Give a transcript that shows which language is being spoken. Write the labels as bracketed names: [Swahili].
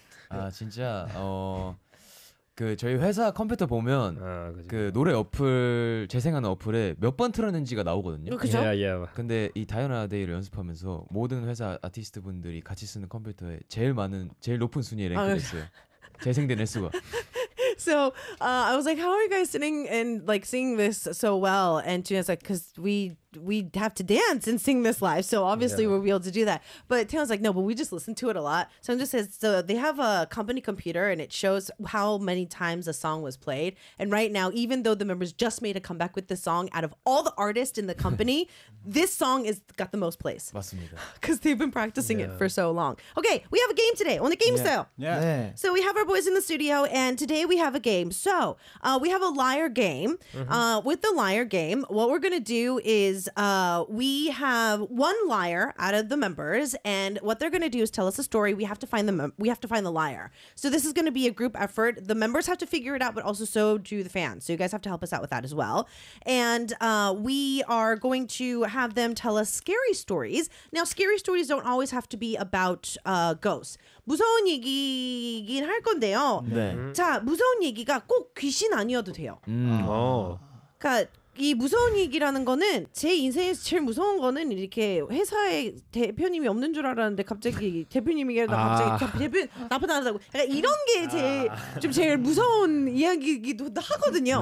[Korean] 아 진짜 그 저희 회사 컴퓨터 보면 그 노래 어플 재생하는 어플에 몇 번 틀었는지가 나오거든요. 그죠? [English] Yeah, yeah. [Korean] 근데 이 다이어나 데이를 연습하면서 모든 회사 아티스트 분들이 같이 쓰는 컴퓨터에 제일 많은 제일 높은 순위에 랭크 됐어요. 재생된 횟수가. [English] So I was like, how are you guys sitting and like singing this so well? And Tina's like, because we have to dance and sing this live. So obviously yeah. we'll be able to do that. But Tina's like, no, but we just listen to it a lot. So I'm just says, so they have a company computer and it shows how many times a song was played. And right now, even though the members just made a comeback with this song, out of all the artists in the company, this song has got the most plays. [Korean] 맞습니다. [English] Because they've been practicing it for so long. Okay, we have a game today. On the game show. Yeah. So we have our boys in the studio and today we have a game. So we have a liar game. Mm-hmm. With the liar game, what we're going to do is we have one liar out of the members. And what they're going to do is tell us a story. We have to find the liar. So this is going to be a group effort. The members have to figure it out, but also so do the fans. So you guys have to help us out with that as well. And we are going to have them tell us scary stories. Now, scary stories don't always have to be about ghosts. [Korean] 무서운 얘기긴 할 건데요. 네. 자, 무서운 얘기가 꼭 귀신 아니어도 돼요. 어. 그러니까 이 무서운 얘기라는 거는 제 인생에서 제일 무서운 거는 이렇게 회사에 대표님이 없는 줄 알았는데 갑자기 대표님이 계속 대표 나쁘다 하다고 약간 이런 게 제일 무서운 이야기이기도 하거든요.